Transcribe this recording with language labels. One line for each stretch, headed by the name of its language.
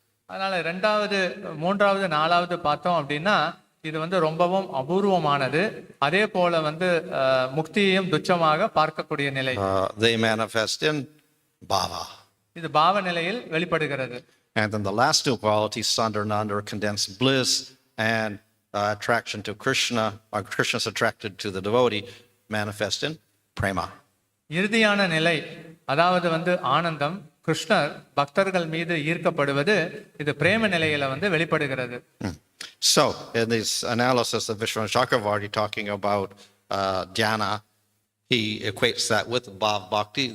Tamil: அதனால 2வது 3வது 4வது பார்த்தோம் அப்படின்னா இது வந்து ரொம்பவும் அபூர்வமானது, அதே போல வந்து முக்தியையும் துச்சமாக பார்க்கக்கூடிய நிலை.
English: They manifest in bhava.
Tamil: இது பாவ நிலையில் வெளிப்படுகிறது.
English: And then the last 2 qualities, sandarnanda or condensed bliss and attraction to Krishna, or Krishna's attracted to the devotee, manifest in prema.
Tamil: இறுதியான நிலை அதாவது வந்து ஆனந்தம், கிருஷ்ணர் பக்தர்கள் மீது ஈர்க்கப்படுவது, இது பிரேம நிலையில வந்து வெளிப்படுகிறது.
English: So in this analysis of Vishwanath Chakravarti talking about dhyana, he equates that with bhav bhakti.